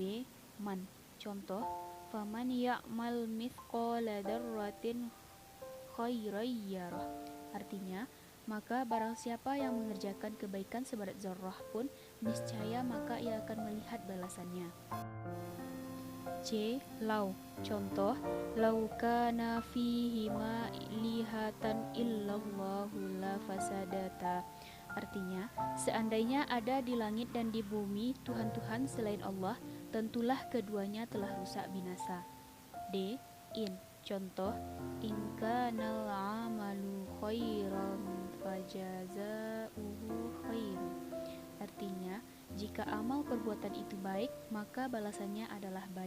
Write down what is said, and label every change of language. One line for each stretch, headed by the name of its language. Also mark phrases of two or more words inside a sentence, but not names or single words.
Indonesian: Man, contoh,
Arabic: فمن يعمل مثقال ذرة خيرا يره,
Indonesian: artinya, maka barang siapa yang mengerjakan kebaikan seberat zarrah pun, niscaya maka ia akan melihat balasannya. C.
Arabic: Lau, contoh, لو كان فيهما آلهة إلا الله لفسدتا,
Indonesian: artinya, seandainya ada di langit dan di bumi Tuhan-Tuhan selain Allah, tentulah keduanya telah rusak binasa. D. In, contoh,
Arabic: إن كان العمل خيرا فجزاؤه خير,
Indonesian: artinya, jika amal perbuatan itu baik, maka balasannya adalah baik.